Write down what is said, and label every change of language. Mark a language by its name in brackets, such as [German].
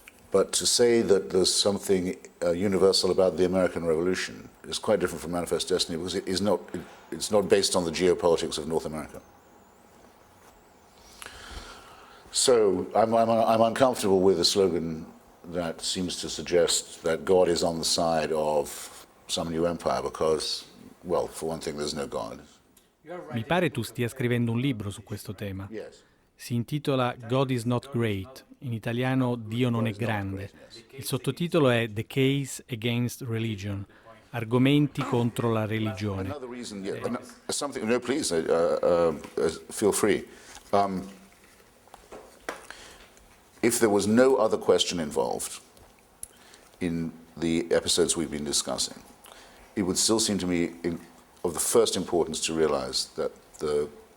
[English] But to say that there's something universal about the American Revolution is quite different from Manifest Destiny, because it's not based on the geopolitics of North America. So I'm uncomfortable with a slogan that seems to suggest that God is on the side of some new empire, because, well, for one thing, there's no God. [Italian] Mi pare tu stia scrivendo un libro su questo tema. [English] Yes. [Italian] Si intitola God is not great, in italiano Dio non è grande. Il sottotitolo è The Case Against Religion, argomenti contro la religione. [English] Another reason, something. No, please, feel free. If there was no other question involved in the episodes we've been discussing, it would still seem to me of the first importance to realize that the